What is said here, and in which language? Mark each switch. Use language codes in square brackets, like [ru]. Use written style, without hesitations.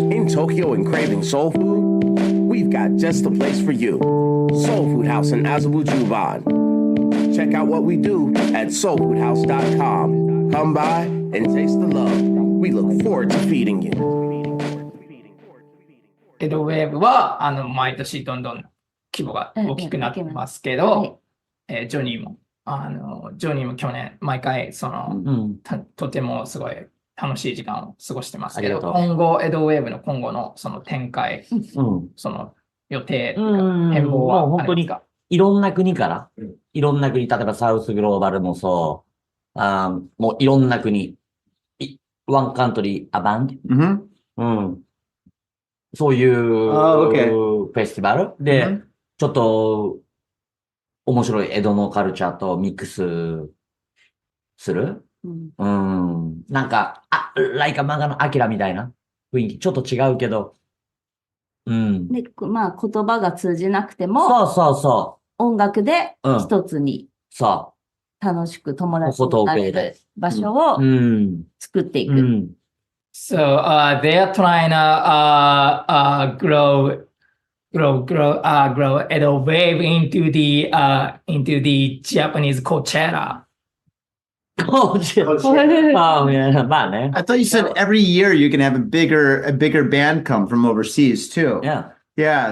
[en] In Tokyo and craving soul food? We've got just the place for you. Soul Food House in Azabu Juban. Check out what we do at soulfoodhouse.com. Come by and taste the love. We look forward to feeding you. [ja] エドウェーブは、毎年どんどん規模が大きくなってますけど、ジョニーも去年、毎回、とてもすごい楽しい時間を過ごしてますけど、今後、エドウェーブの今後のその展開、その予定、変貌は本当にいろんな国から、いろんな国、例えばサウスグローバルもそう、もういろんな国、ワンカントリーアバンド、そういうフェスティバルで、ちょっと面白い江戸のカルチャーとミックスする。なんか、ライカ漫画のアキラみたいな雰囲気、ちょっと違うけど、で、まあ言葉が通じなくても、音楽で一つに、楽しく友達になれる場所を作っていく。 [en] So they are trying to grow Edo Wave into the Japanese Coachella. Oh, man. I thought you said every year you can have a bigger band come from overseas too. Yeah.